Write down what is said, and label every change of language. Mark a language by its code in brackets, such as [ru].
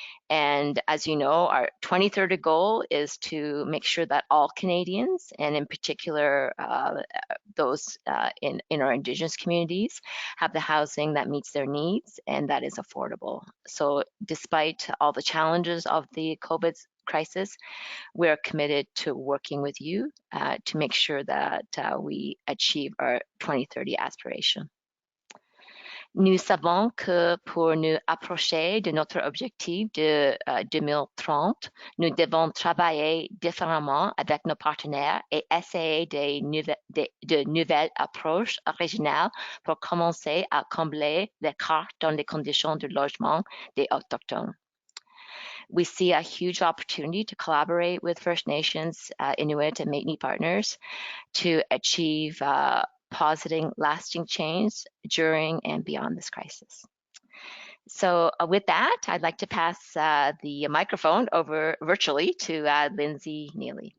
[en] And as you know, our 2030 goal is to make sure that all Canadians, and in particular those in our Indigenous communities, have the housing that meets their needs and that is affordable. So despite all the challenges of the COVID crisis, we're committed to working with you to make sure that we achieve our 2030 aspiration. [fr] Nous savons que pour nous approcher de notre objectif de 2030, nous devons travailler différemment avec nos partenaires et essayer de nouvelles approches originales pour commencer à combler l'écart dans les conditions de logement des Autochtones. [en] We see a huge opportunity to collaborate with First Nations, Inuit, and Métis partners to achieve positive, lasting change during and beyond this crisis. So with that, I'd like to pass the microphone over virtually to Lindsay Neeley.